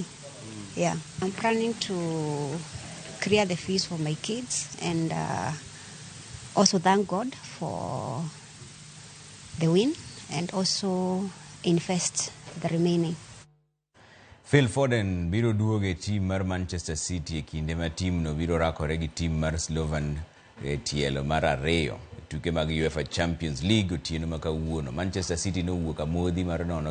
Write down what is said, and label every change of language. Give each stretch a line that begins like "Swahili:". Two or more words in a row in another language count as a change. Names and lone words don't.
English: Yeah, I'm planning to clear the fees for my kids and also thank God for the win and also invest the remaining.
Luo (Kenya and Tanzania): Phil Foden biro duoge team mar Manchester City e kinde ma team no biro rakore gi team mar Slovan e tielo mar 2 tuke mag UEFA Champions League otieno ma kawuono. Manchester City no wuok amodhi mar 0